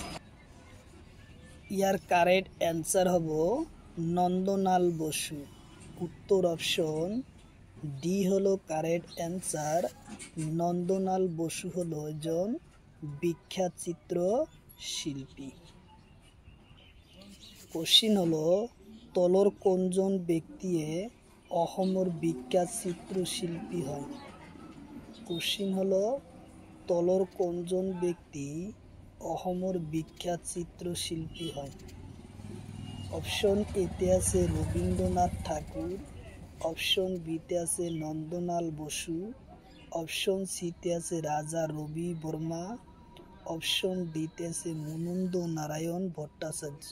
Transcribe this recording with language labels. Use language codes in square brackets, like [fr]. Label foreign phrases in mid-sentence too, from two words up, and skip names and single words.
[as] ইয়ার [en] correct answer [as] হব নন্দলাল বসু। উত্তর অপশন ডি হলো [en] correct answer. [as] নন্দলাল বসু হলো একজন বিখ্যাত চিত্রশিল্পী। কোশ্চিন হলো তলর কোনজন ব্যক্তি অসমৰ বিখ্যাত চিত্রশিল্পী হয়? কোশ্চিন হলো তলর কোনজন ব্যক্তি অসমৰ বিখ্যাত চিত্রশিল্পী হয়? অপশন এতে আছে রবীন্দ্রনাথ ঠাকুর, অপশন বিতে আছে নন্দলাল বসু, অপশন সিতে আছে রাজা রবি বর্মা, অপশন ডিতে আছে মুকুন্দ নারায়ণ ভট্টাচার্য।